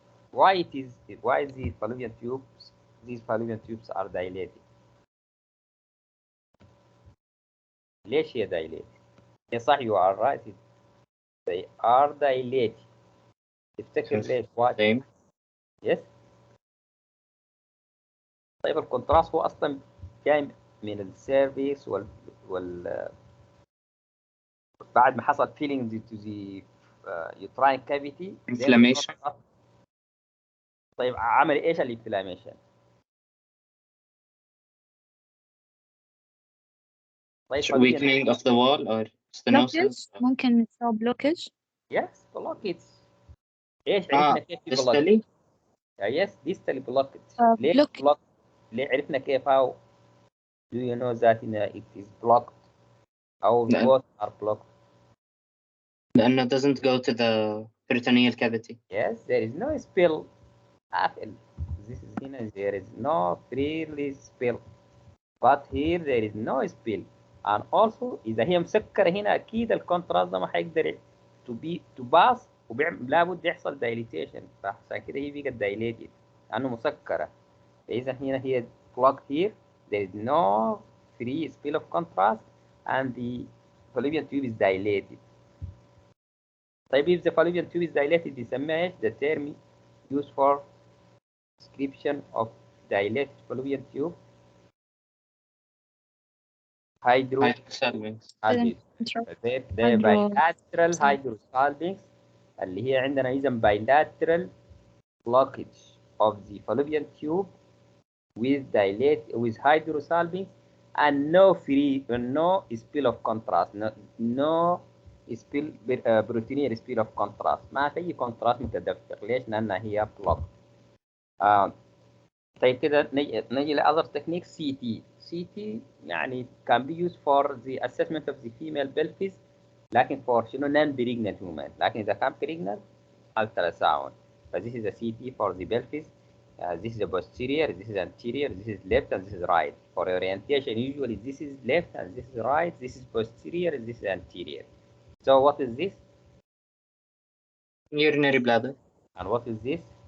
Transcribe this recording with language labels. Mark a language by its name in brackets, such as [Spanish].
[English] Why the fallopian tubes? These fallopian tubes are dilated. [Arabic] ليش هي [English] dilated؟ [Arabic] هي صح [English] you are right. They are dilated. [Arabic] تفتكر ليش؟ [English] Why؟ Same. Yes. [Arabic] طيب الكونتراست هو اصلا جاي من السيرفيس بعد ما حصل feeling to the uterine cavity. [English] Inflammation. [Arabic] طيب عمل ايش الانفلاميشن؟ طيب [English] Weakening of the wall or stenosis. blockage [Arabic] ممكن نسوي [English] blockage. Yes, blockage. [Arabic] ايش عرفنا كيف في blockage؟ [English] distally. Yes, distally blockage. [Arabic] ليه [English] block. blocked؟ [Arabic] ليه عرفنا كيف [English] how do you know that it is blocked [Arabic] أو [English] both are blocked؟ [Arabic] لأنه [English] doesn't go to the peritoneal cavity. Yes, there is no spill. This is [Arabic] هنا [English] there is no freely spill. But here there is no spill. And also [Arabic] إذا هي مسكرة هنا أكيد الكونتراست ده ما حيقدر [English] to pass [Arabic] لابد يحصل [English] dilatation. [Arabic] فعشان كده هي بقت [English] dilated [Arabic] لأنه مسكرة. فإذا هنا هي [English] blocked here. There is no free spill of contrast and the fallopian tube is dilated. [Arabic] طيب [English] if the fallopian tube is dilated [Arabic] بيسميها ايش؟ [English] The term used for description of dilated fallopian tube Hydrosalpinx. [Arabic] ده [English] bilateral hydrosalpinx [Arabic] اللي هي عندنا إذا [English] bilateral blockage of the fallopian tube with hydrosalpinx and no spill of contrast, no spill peritoneal spill of contrast. [Arabic] ما في أي [English] contrast [Arabic] متدفق. ليش؟ لأنها هي [English] blocked. [Arabic] طيب كده نجي لأذر تكنيك [English] CT [Arabic] يعني [English] can be used for the assessment of the female pelvis [Arabic] لكن [English] for [Arabic] شنو [English] non pregnant women. [Arabic] لكن إذا كان [English] pregnant ultrasound. This is a CT for the pelvis. This is a posterior, this is anterior, this is left, and this is right. For orientation, usually this is left and this is right, this is posterior, and this is anterior. So what is this? Urinary bladder. And what is this?